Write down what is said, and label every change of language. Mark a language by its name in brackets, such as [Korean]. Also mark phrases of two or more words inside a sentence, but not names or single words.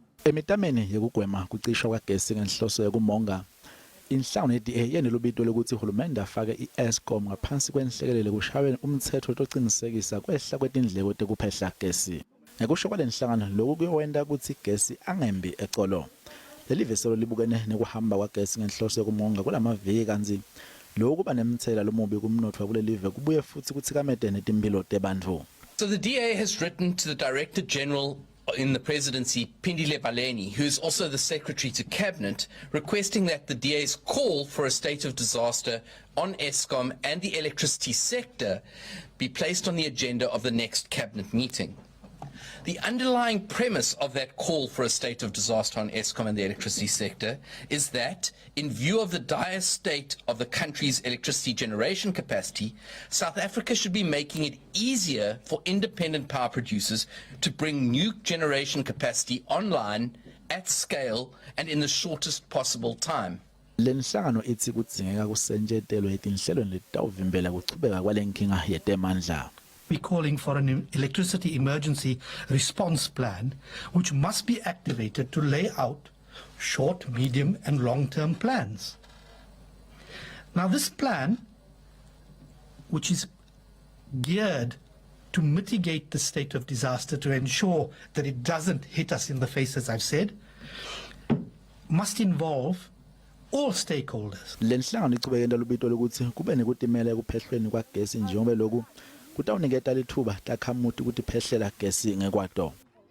[Swati] Emitameni yekugwema kucishwa kwagesi ngenhloso yokumonga, inhlangano ye-DA yenelubito lokuthi uhulumende afake iEskom ngaphansi kwenhlekelele kushaywe umthetho oqinisekisa kwehla kwetindleko tekuphehla gesi. Ngekusho kwale nhlangano lokhu kuyowenta ukuthi gesi angembi ecolo. Lelive selo libukene nekuhamba kwagesi ngenhloso yokumonga kulamaviki kanzi lokhu kuba nemthela lomubi kumnotfo kulelive kubuye futhi kuthikamete netimpilo tebantfu. [English] So the DA has written to the Director General in the presidency, Tindzaba, who is also the Secretary to Cabinet, requesting that the DA's call for a state of disaster on Eskom and the electricity sector be placed on the agenda of the next Cabinet meeting. The underlying premise of that call for a state of disaster on Eskom and the electricity sector is that, in view of the dire state of the country's electricity generation capacity, South Africa should be making it easier for independent power producers to bring new generation capacity online at scale and in the shortest possible time. [Swati] Lenhlangano ithi kudzingeka kusentshetelwe etinhlelweni letawuvimbela kuchubeka kwalenkinga yetemandla. [English] We're calling for an electricity emergency response plan, which must be activated to lay out short, medium and long-term plans. Now this plan, which is geared to mitigate the state of disaster, to ensure that it doesn't hit us in the face, as I've said, must involve all stakeholders. [Swati] Lenhlangano ichubekela lubito lokuthi kube nekutimela ekuphehlweni kwagesi njengoba lokhu kutawuniketa lithuba takhamuti kuti phehlela gesi ngekwato.